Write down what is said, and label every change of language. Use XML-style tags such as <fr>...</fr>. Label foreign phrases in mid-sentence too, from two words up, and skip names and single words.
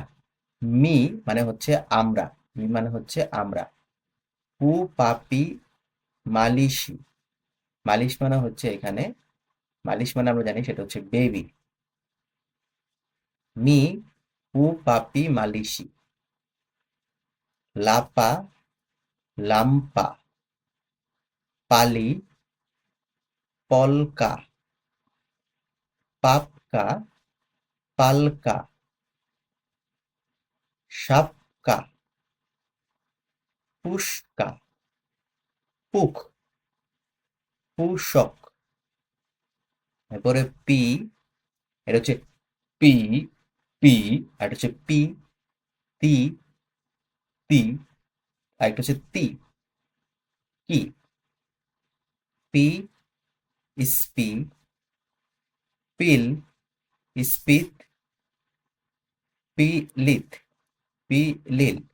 <bn>মি মানে হচ্ছে আমরা, মি মানে হচ্ছে আমরা। উ, পাপি, মালিশি, মালিশ মানে হচ্ছে এখানে, মালিশ মানে আমরা জানি সেটা হচ্ছে বেবি। মি, উ, পাপি, মালিশি। লাপা, লাম্পা, পালি, পলকা, পাপকা, পালকা, সাপকা, পুষ্কা, পুক, পুষক। এরপরে পি, এটা হচ্ছে পি, পি, আর এটা হচ্ছে পি, তি, তি, আর একটা হচ্ছে তি, কি। পি, স্পি, পিল, স্পিত, পিলিত, পিলিল।</bn>